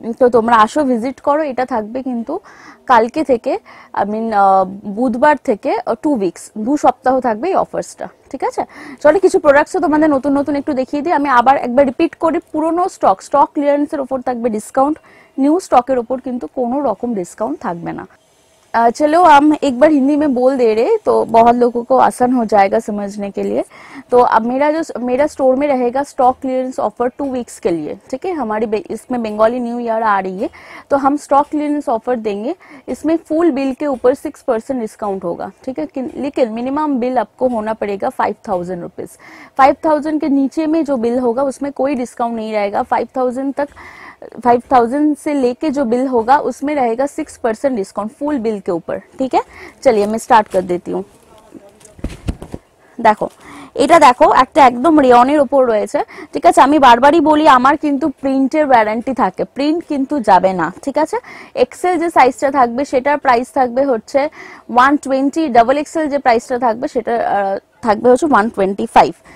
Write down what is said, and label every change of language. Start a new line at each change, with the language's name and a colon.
Bangla: তো তোমরা আসো, ভিজিট করো। এটা থাকবে কিন্তু কালকে থেকে, আই মিন বুধবার থেকে 2 উইকস, 2 সপ্তাহ থাকবে এই অফার্সটা। ঠিক আছে, চলো কিছু প্রোডাক্টস তোমাদের নতুন নতুন একটু দেখিয়ে দিই। আমি আবার একবার রিপিট করি, পুরনো স্টক ক্লিয়ারেন্সের উপর থাকবে ডিসকাউন্ট, নিউ স্টকের উপর কিন্তু কোনো রকম डिस्काउंट থাকবে না।
Hindi: चलो हम एक बार हिंदी में बोल दे रहे, तो बहुत लोगों को आसान हो जाएगा समझने के लिए। तो अब मेरा स्टोर में रहेगा स्टॉक क्लियरेंस ऑफर 2 वीक्स के लिए। ठीक है, हमारी इसमें बंगाली न्यू ईयर आ रही है, तो हम स्टॉक क्लियरेंस ऑफर देंगे। इसमें फुल बिल के ऊपर 6% डिस्काउंट होगा। ठीक है, लेकिन मिनिमम बिल आपको होना पड़ेगा 5000 रुपीज। 5000 के नीचे में जो बिल होगा उसमें कोई डिस्काउंट नहीं रहेगा। 5000 से लेके जो बिल होगा उसमें रहेगा 6% डिस्काउंट फुल बिल के ऊपर। ठीक है, चलिए मैं स्टार्ट कर देती हूँ।
Bangla: দেখো, এটা দেখো একটা একদম রেয়নের উপর রয়েছে। ঠিক আছে, আমি বারবারই বলি আমার কিন্তু প্রিন্টের ওয়ারেন্টি থাকে, প্রিন্ট কিন্তু যাবে না। ঠিক আছে, এক্সেল যে সাইজটা থাকবে সেটার প্রাইস থাকবে হচ্ছে 120, ডাবল এক্সেল যে প্রাইসটা থাকবে সেটা থাকবে হচ্ছে 125।